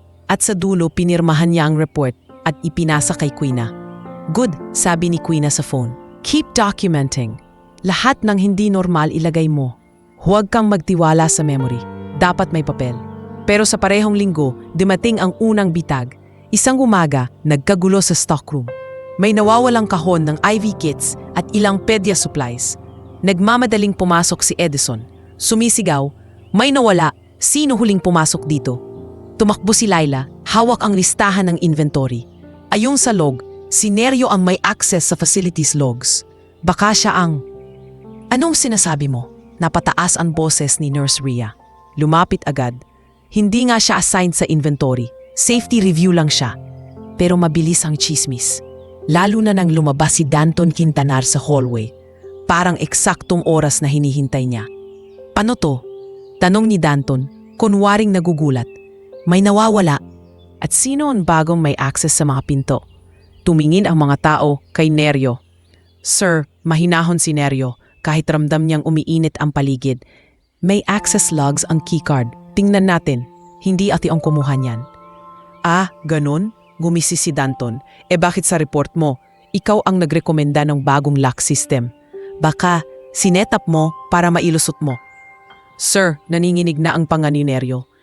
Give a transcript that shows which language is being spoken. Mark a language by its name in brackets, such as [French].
[Filipino] At sa dulo pinirmahan niya ang report at ipinasa kay Quina. Good, sabi ni Quina sa phone. [English] Keep documenting. [Filipino] Lahat ng hindi normal ilagay mo. Huwag kang magtiwala sa memory. Dapat may papel. Pero sa parehong linggo, dumating ang unang bitag. Isang umaga, nagkagulo sa stockroom. May nawawalang kahon ng IV kits at ilang pedia supplies. Nagmamadaling pumasok si Edison. Sumisigaw, may nawala, sino huling pumasok dito? Tumakbo si Laila, hawak ang listahan ng inventory. Ayong sa log, si Neryo ang may access sa facilities logs. Baka siya ang... Anong sinasabi mo? Napataas ang boses ni Nurse Rhea. Lumapit agad. Hindi nga siya assigned sa inventory. Safety review lang siya. Pero mabilis ang chismis. Lalo na nang lumabas si Danton Quintanar sa hallway. Parang eksaktong oras na hinihintay niya. Paano to? Tanong ni Danton, kunwaring nagugulat. May nawawala. At sino ang bagong may access sa mga pinto? Tumingin ang mga tao kay Neryo. Sir, mahinahon si Neryo kahit ramdam niyang umiinit ang paligid. May access logs ang keycard. Tingnan natin. Hindi ati ang kumuha niyan. Ah, ganun? Gumisi si Danton. Bakit sa report mo, ikaw ang nagrekomenda ng bagong lock system? Baka sinetap mo para mailusot mo. Sir, naninginig na ang panganineryo.